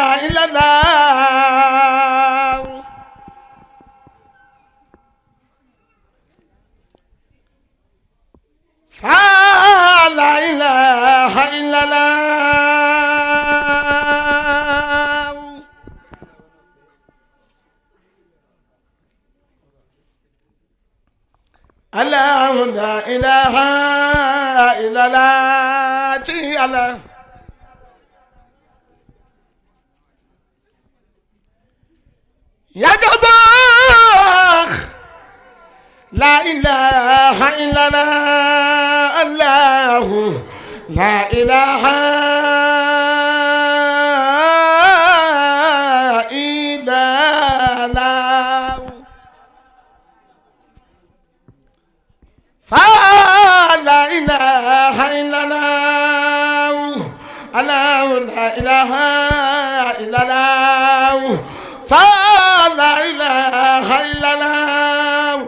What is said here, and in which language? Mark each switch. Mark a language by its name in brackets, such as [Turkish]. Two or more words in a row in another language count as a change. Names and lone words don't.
[Arabic] إلا الله لا إله إلا الله الله لا إله إلا الله ci الله [Wolof] ya baax [Arabic] لا إله إله إلا الله لا إله إلا الله فلا إله إلا الله الله لا إله إلا الله فلا إله إلا الله